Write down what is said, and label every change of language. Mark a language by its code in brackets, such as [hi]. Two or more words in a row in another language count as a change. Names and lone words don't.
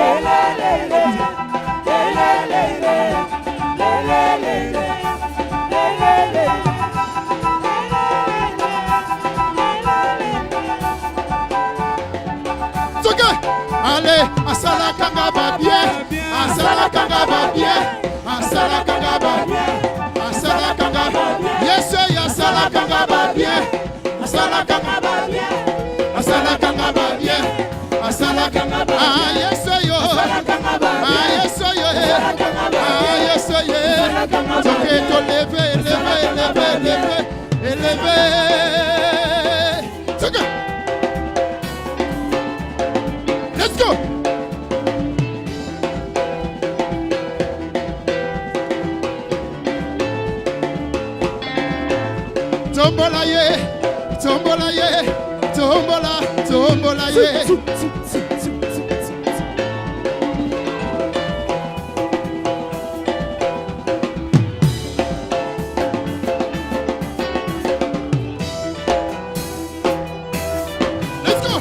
[ln] Allez, asala kanga ba bien, asala kanga ba bien, asala kanga ba bien, asala kanga ba bien. Yes, asala kanga ba bien, asala kanga ba bien, asala kanga ba bien, asala kanga ba bien. [en] Ah yes yo, ah yes yo, ah yes yo. [fr] Toque to lever, lever, lever, lever, lever. Toque. [en] Let's go. [ln] Tombola ye, tombola ye, tombola, tombola ye. [en] Let's go.